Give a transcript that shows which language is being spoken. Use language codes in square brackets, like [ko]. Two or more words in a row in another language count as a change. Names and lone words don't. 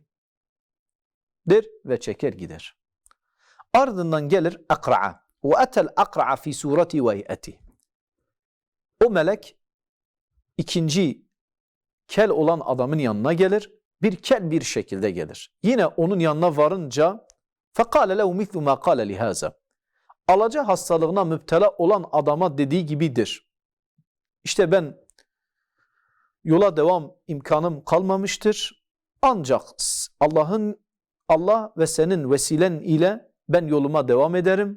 [tr] Der ve çeker gider. Ardından gelir akra'a. [ar] وأتى الأقرع في صورته وهيئته. [tr] O melek ikinci kel olan adamın yanına gelir. Bir kel bir şekilde gelir. Yine onun yanına varınca [ar] فَقَالَ لَهُ مِثْلُ مَا قَالَ لِهَذَا. [tr] Alaca hastalığına müptela olan adama dediği gibidir. İşte ben yola devam imkanım kalmamıştır. Ancak Allah ve senin vesilen ile ben yoluma devam ederim.